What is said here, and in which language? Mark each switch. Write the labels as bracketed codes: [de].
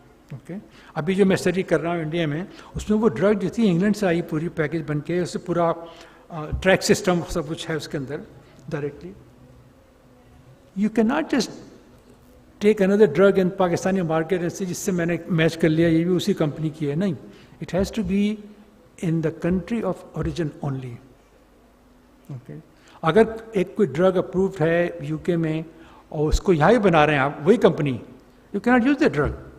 [ur] Okay, ابھی جو میں اسٹڈی کر رہا ہوں انڈیا میں، اس میں وہ ڈرگ جو تھی انگلینڈ سے آئی پوری پیکج بن کے، اس سے پورا ٹریک سسٹم سب کچھ ہے اس کے اندر directly. [en] you can not just take another drug in Pakistani market [ur] سے جس سے میں نے میچ کر لیا یہ بھی اسی کمپنی کی ہے. نہیں، [en] It has to be in the country of origin only. [ur] Okay, اگر ایک کوئی ڈرگ اپرووڈ ہے یو کے میں اور اس کو یہاں ہی بنا رہے ہیں آپ وہی کمپنی، [en] You can not use the drug.